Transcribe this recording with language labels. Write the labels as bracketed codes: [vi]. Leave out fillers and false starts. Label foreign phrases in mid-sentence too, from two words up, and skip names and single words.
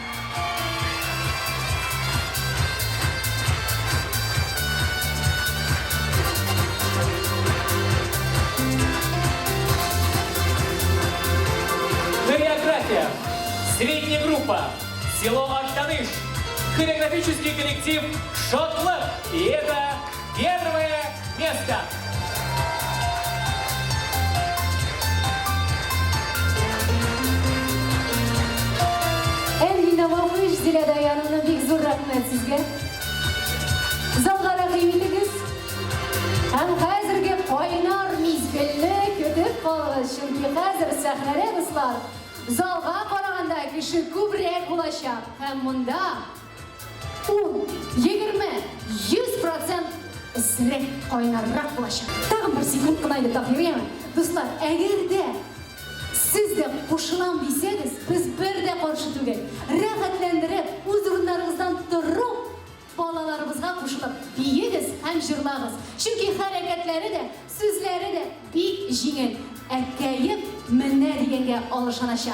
[ru] Хореография. Средняя группа. Село Актаныш. Хореографический коллектив «Шотланд». И это первое место. [tt] Энгина Мавыш, Зиля Даяновна, бик зур рахмет сезге. Залга рахим итегез. Һәм хәзерге кайнар мизгелне көтеп калыгыз, чөнки хәзер сәхнәдә дуслар залга караганда кеше күбрәк булачак. Һәм монда 10-20-100% исерек кайнаррак булачак. Тагын бер секунд кына инде тәкъдим. Дуслар, әгәр дә siz de кушылам дисәгез, без бер дә каршы түгел. Рәхәтләндереп, үз урыннарыгыздан торып, балаларыбызга кушылып, биегез һәм җырлагыз. Чөнки хәрәкәтләре дә, сүзләре дә бик җиңел. Әкәеп менә дигәнгә алышаначак.